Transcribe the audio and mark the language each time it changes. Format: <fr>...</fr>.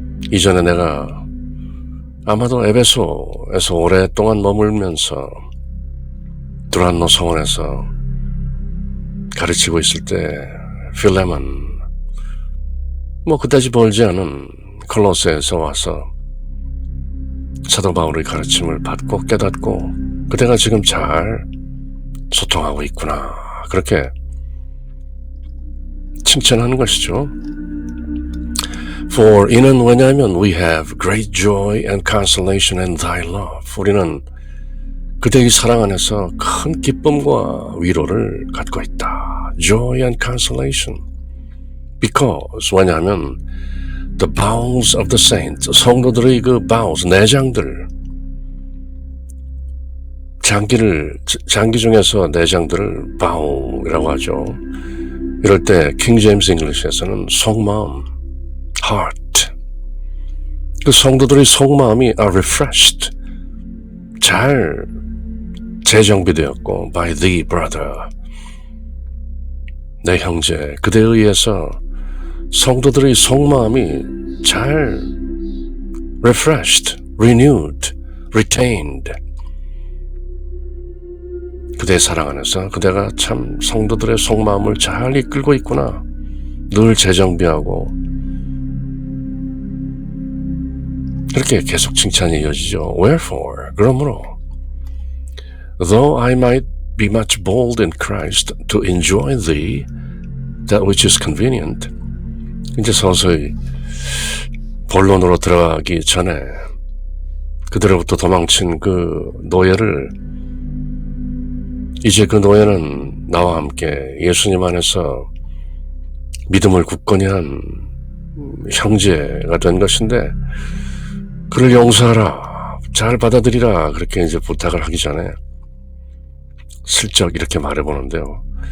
<ko>이전에 내가 아마도 에베소에서 오랫동안 머물면서 두란노 성원에서 가르치고 있을 때 필레몬, 그다지 멀지 않은 콜로세에서 와서 사도 바울의 가르침을 받고 깨닫고 그대가 지금 잘 소통하고 있구나. 그렇게 칭찬하는 것이죠.</ko> <en>For</en> <ko>이는 왜냐하면</ko> <en>we have great joy and consolation in thy love.</en> <ko>우리는 그대의 사랑 안에서 큰 기쁨과 위로를 갖고 있다.</ko> <en>Joy and consolation. Because</en> <ko>왜냐하면</ko> <en>the bowels of the saints,</en> <ko>성도들의 그</ko> <en>bowels,</en> <ko>내장들, 장기 중에서 내장들을 bowel이라고 하죠. 이럴 때 킹 제임스 잉글리시에서는 속마음, heart, 그 성도들의 속마음이</ko> <en>are refreshed,</en> <ko>잘 재정비되었고</ko> <en>by thee brother,</en> <ko>내 형제, 그대에 의해서 성도들의 속마음이 잘</ko> <en>refreshed, renewed, retained,</en> <ko>그대의 사랑 안에서 그대가 참 성도들의 속마음을 잘 이끌고 있구나. 늘 재정비하고 그렇게 계속 칭찬이 이어지죠.</ko> <en>Wherefore,</en> <ko>그러므로</ko> <en>though I might be much bold in Christ to enjoy thee, that which is convenient.</en> <ko>이제 서서히 본론으로 들어가기 전에 그들로부터 도망친 그 노예를, 이제 그 노예는 나와 함께 예수님 안에서 믿음을 굳건히 한 형제가 된 것인데 그를 용서하라, 잘 받아들이라, 그렇게 이제 부탁을 하기 전에 슬쩍 이렇게 말해보는데요.</ko>